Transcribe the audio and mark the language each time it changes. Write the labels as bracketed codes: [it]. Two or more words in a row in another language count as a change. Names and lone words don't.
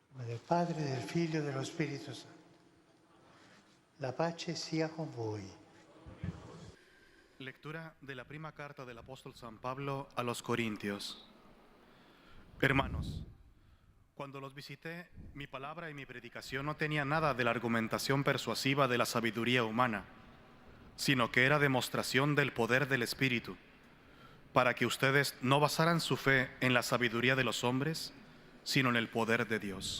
[it] del Padre, del Figlio e dello Spirito Santo. La pace sia con voi. [es] Lectura de la prima carta del apóstol San Pablo a los Corintios. Hermanos, cuando los visité, mi palabra y mi predicación no tenía nada de la argumentación persuasiva de la sabiduría humana, sino que era demostración del poder del Espíritu, para que ustedes no basaran su fe en la sabiduría de los hombres, sino en el poder de Dios.